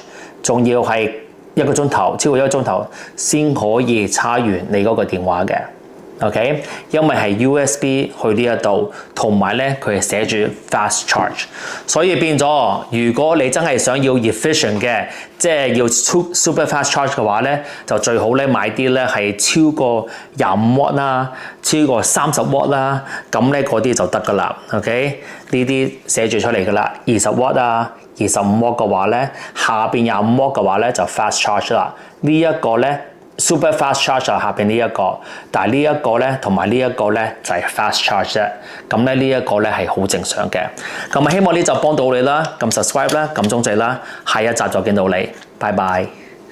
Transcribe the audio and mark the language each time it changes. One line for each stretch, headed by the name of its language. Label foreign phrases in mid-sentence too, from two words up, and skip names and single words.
Cantonese: 仲要係1個鐘頭，超過1個鐘頭先可以叉完你嗰個電話嘅。OK， 因為係 USB 去呢一度，同埋咧佢係寫住
English: fast charge，
Cantonese: 所以變咗，如果你真係想要 efficient 嘅，即係要
English: super fast charge
Cantonese: 嘅話咧，就最好咧買啲咧係超過25W啦，超過30W啦，咁咧嗰啲就得噶啦。OK， 呢啲寫住出嚟噶啦，20W 啊、25W 嘅話咧，下邊25W 嘅話咧就
English: fast charge
Cantonese: 啦。呢一個咧。
English: Super fast charge
Cantonese: 就下邊呢一個，但係呢一個咧同埋呢一個咧就係
English: fast charge
Cantonese: 啫。咁咧呢一個咧係好正常嘅。咁希望呢集幫到你啦，撳 subscribe 啦，撳鐘仔啦，下一集再見到你，拜拜。